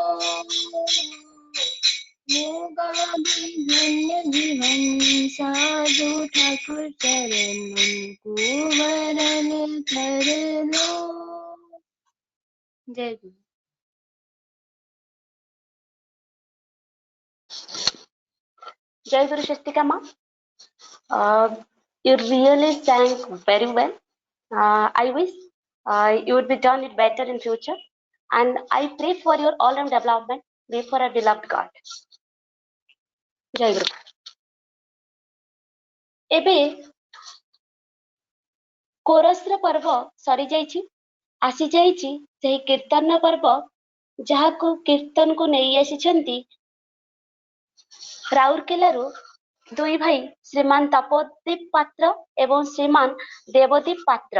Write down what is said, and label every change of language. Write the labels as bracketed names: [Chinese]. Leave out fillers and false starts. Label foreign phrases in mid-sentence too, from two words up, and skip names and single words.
[Hindi] होगा भाई धन्य जीवन साधु ठाकुर चरण उनको वरण कर लो। जय गुरु। जय गुरु शस्तिका माँ। [English] You really sang very well. I wish you would be done it better in future, and I pray for your all-round development before our beloved God. [Hindi] जय गुरु। [Odia] ଏବେ କୋରସର ପର୍ବ ସରି ଯାଇଛି, ଆସି ଯାଇଛି ସେହି କୀର୍ତ୍ତନ ପର୍ବ ଯାହାକୁ କୀର୍ତ୍ତନକୁ ନେଇ ଆସିଛନ୍ତି ରାଉରକେଲାରୁ ଦୁଇ ଭାଇ ଶ୍ରୀମାନ ତପୋଦୀପ ପାତ୍ର ଏବଂ ଶ୍ରୀମାନ ଦେବଦୀପ ପାତ୍ର।